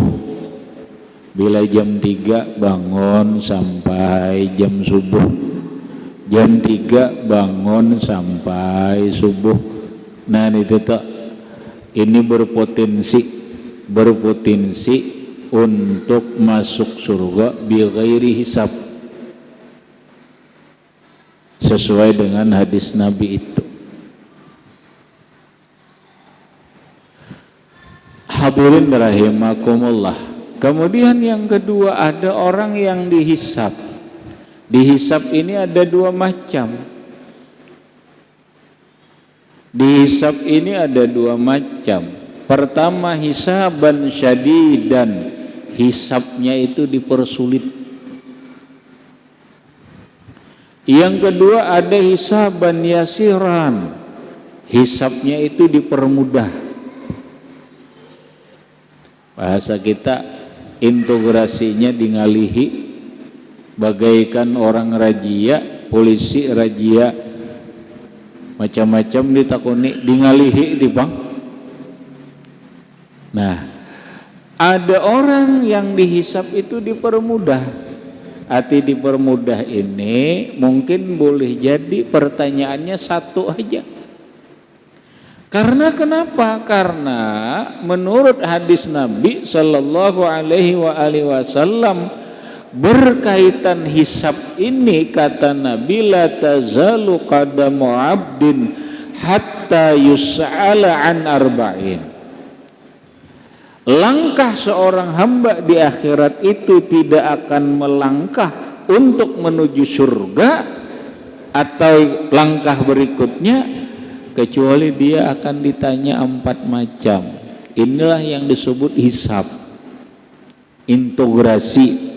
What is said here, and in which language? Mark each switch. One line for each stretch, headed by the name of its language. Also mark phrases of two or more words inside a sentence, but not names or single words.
Indonesian: Bila jam 3 bangun sampai jam subuh. Jam 3 bangun sampai subuh. Nah itu tak, ini berpotensi untuk masuk surga
Arabic: bi ghairi hisab.
Indonesian: sesuai dengan hadis Nabi itu.
Arabic: Hadirin rahimakumullah.
Indonesian: Kemudian yang kedua, ada orang yang dihisab. Dihisab ini ada dua macam. Dihisab ini ada dua macam. Pertama,
Arabic: hisaban syadidan.
Indonesian: Hisabnya itu dipersulit. Yang kedua ada
Arabic: hisaban yasiran.
Indonesian: Hisabnya itu dipermudah. Bahasa kita, integrasinya ngalihi, bagaikan orang rajia, polisi rajia,
Banjar: macam-macam ditakuni, ngalihi di bang.
Indonesian: Nah, ada orang yang dihisab itu dipermudah. Arti dipermudah ini mungkin boleh jadi pertanyaannya satu aja. Karena kenapa? Karena menurut hadis Nabi
Arabic: Sallallahu Alaihi Wasallam
Indonesian: berkaitan hisab ini, kata Nabi,
Arabic: la tazalu qadamu abdin hatta yus'ala an arba'in.
Indonesian: Langkah seorang hamba di akhirat itu tidak akan melangkah untuk menuju surga atau langkah berikutnya kecuali dia akan ditanya 4 macam. Inilah yang disebut hisab, integrasi.